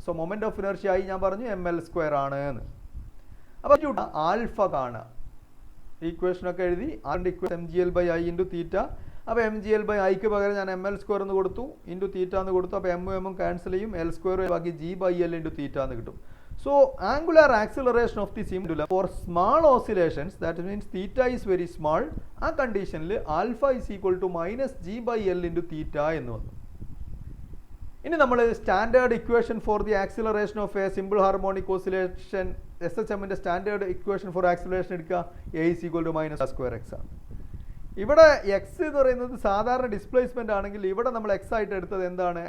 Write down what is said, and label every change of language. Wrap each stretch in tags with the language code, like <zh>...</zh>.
<ml>So moment of inertia ആയി ഞാൻ പറഞ്ഞു എം എൽ സ്ക്വയർ ആണ് എന്ന്. അപ്പോൾ ആൽഫ കാണുക, ഈക്വേഷനൊക്കെ എഴുതി. അതിൻ്റെ equation M G L by I into തീറ്റ. അപ്പോൾ എം ജി എൽ ബൈ ഐക്ക് പകരം ഞാൻ എം എൽ സ്ക്വയർ എന്ന് കൊടുത്തു, ഇൻറ്റു തീറ്റ എന്ന് കൊടുത്തു. അപ്പോൾ എമ്മും ക്യാൻസൽ ചെയ്യും, എൽ സ്ക്വയർ ബാക്കി ജി ബൈ എൽ ഇൻറ്റു തീറ്റ എന്ന് കിട്ടും.</ml> <en>So angular acceleration of the pendulum for small oscillations, that means theta is very small,</en> <ml>ആ കണ്ടീഷനിൽ</ml> <en>alpha is equal to minus g by l into theta</en> <ml>എന്ന് വന്നു. ഇനി നമ്മൾ</ml> <en>standard equation for the acceleration of a simple harmonic oscillation,</en> <ml>S H എമ്മിൻ്റെ standard equation for acceleration എടുക്കുക. A is equal to minus square X ആണ്. ഇവിടെ X എന്ന് പറയുന്നത് സാധാരണ ഡിസ്പ്ലേസ്മെൻ്റ് ആണെങ്കിൽ ഇവിടെ നമ്മൾ എക്സ് ആയിട്ട് എടുത്തത് എന്താണ്?</ml>